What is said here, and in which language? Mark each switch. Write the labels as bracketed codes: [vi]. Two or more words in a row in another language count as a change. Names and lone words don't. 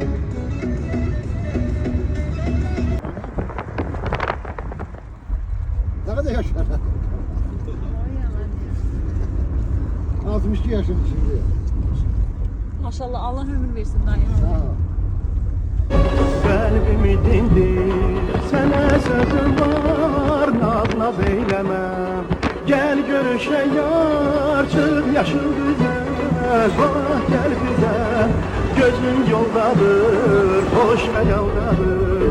[tr] Ne kadar yaşar? 62 yaşında şimdi. Maşallah Allah ömür versin dayı. Sağ ol. [az] Kalbimi dindir, sənə sözüm var, naz eyləməm. Gəl görüşə yar, çıx yaşıl güzel, bax gəl bizə. Gözüm yoldadır, xoş xəyaldadır.